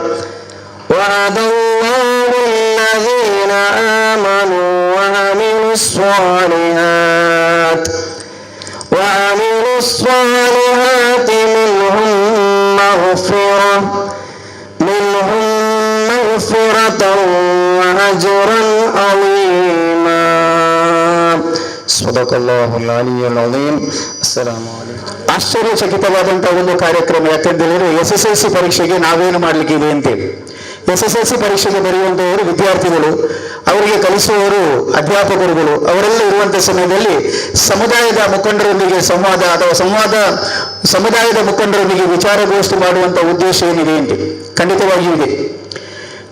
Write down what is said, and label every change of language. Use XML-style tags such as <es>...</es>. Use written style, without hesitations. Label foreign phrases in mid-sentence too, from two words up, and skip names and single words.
<ar>وعد الله الذين آمنوا وعملوا الصالحات منهم مغفرة وأجرا عظيما. صدق الله العلي العظيم. السلام عليكم.</ar> <kn>ಆಶ್ಚರ್ಯಚಕಿತವಾದಂತಹ ಒಂದು ಕಾರ್ಯಕ್ರಮ. ಯಾಕೆಂದರೆ SSLC ಪರೀಕ್ಷೆಗೆ ನಾವೇನು ಮಾಡಲಿಕ್ಕಿದೆ ಅಂತೇಳಿ SSLC ಪರೀಕ್ಷೆಗೆ ಬರೆಯುವಂತವರು ವಿದ್ಯಾರ್ಥಿಗಳು, ಅವರಿಗೆ ಕಲಿಸುವವರು ಅಧ್ಯಾಪಕರುಗಳು, ಅವರೆಲ್ಲ ಇರುವಂತಹ ಸಮಯದಲ್ಲಿ ಸಮುದಾಯದ ಮುಖಂಡರೊಂದಿಗೆ ಸಮುದಾಯದ ಮುಖಂಡರೊಂದಿಗೆ ವಿಚಾರಗೋಷ್ಠಿ ಮಾಡುವಂತಹ ಉದ್ದೇಶ ಏನಿದೆ ಅಂತ ಖಂಡಿತವಾಗಿಯೂ ಇದೆ.</kn>